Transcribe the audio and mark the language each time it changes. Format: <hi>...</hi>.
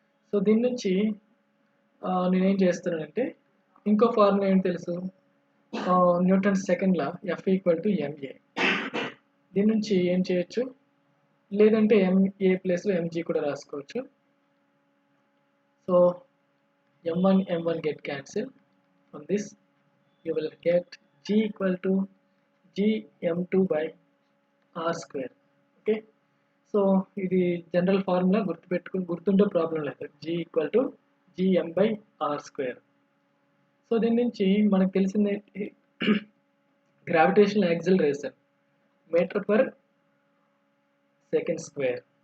<te>So దీని నుంచి నేనేం చేస్తున్నానంటే ఇంకో ఫార్ములా ఏంటి తెలుసు,</te> <en>Newton second law F equal to MA.</en> <te>దీని నుంచి ఏం చేయొచ్చు, లేదంటే ఎంఏ ప్లేస్లో ఎంజీ కూడా రాసుకోవచ్చు.</te> <en>సో m1 m1 get cancel. From this you will get g equal to gm2 by r square.</en> <te>Okay, so ఇది జనరల్ ఫార్ములా గుర్తుంటే ప్రాబ్లం లేదు.</te> <en>g equal to gm by R square. So</en> <te>దీని నుంచి మనకు తెలిసింది</te> <en>Gravitational acceleration meter per second square.</en>